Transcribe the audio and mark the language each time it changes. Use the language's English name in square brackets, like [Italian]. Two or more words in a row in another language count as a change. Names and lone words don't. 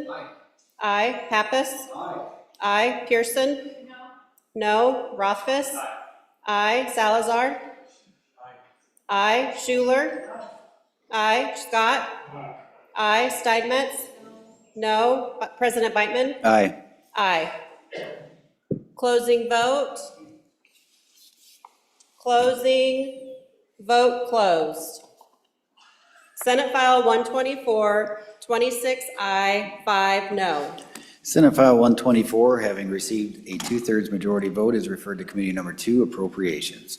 [English] I, Pappas. I, Pearson. No. Rothfuss. I, Salazar. I, Schuler. I, Scott. I, Steinmetz. No. President Beitman. Aye. Aye. Closing vote. Closing. Vote closed. Senate File 124, 26 aye, 5 no. Senate File 124, having received a 2/3 majority vote, is referred to Committee Number 2, Appropriations.